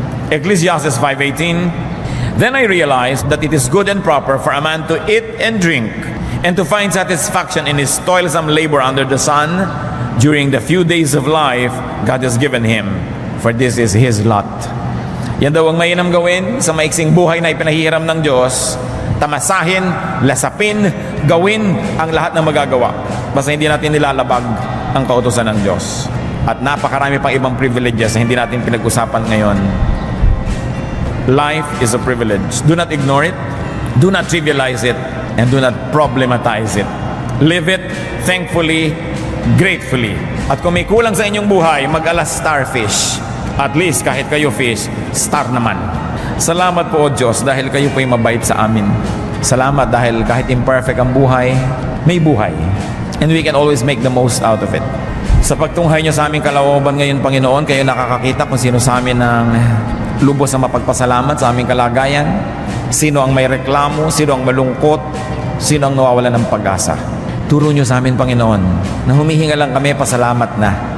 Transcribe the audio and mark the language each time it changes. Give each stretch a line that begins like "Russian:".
English: Ecclesiastes 5:18, then I realized that it is good and proper for a man to eat and drink, and to find satisfaction in his toilsome labor under the sun, during the few days of life God has given him, for this is his lot.
Filipino: Yan daw ang mainam gawin sa maiksing buhay na ipinahihiram ng Diyos. Tamasahin, lasapin, gawin ang lahat ng magagawa. Basta hindi natin nilalabag ang kautusan ng Diyos. At napakarami pang ibang privileges na hindi natin pinag-usapan ngayon.
English: Life is a privilege. Do not ignore it. Do not trivialize it. And do not problematize it. Live it thankfully, gratefully.
Filipino: At kung may kulang sa inyong buhay, mag-ala starfish. At least kahit kayo fish, star naman. Salamat po o Diyos dahil kayo po'y mabait sa amin. Salamat dahil kahit imperfect ang buhay, may buhay.
English: And we can always make the most out of it.
Filipino: Sa pagtunghay niyo sa aming kalooban ngayon, Panginoon, kayo nakakakita kung sino sa amin ang lubos na mapagpasalamat sa aming kalagayan. Sino ang may reklamo, sino ang malungkot, sino ang nawawalan ng pag-asa. Turo niyo sa amin, Panginoon, na humihinga lang kami, pasalamat na.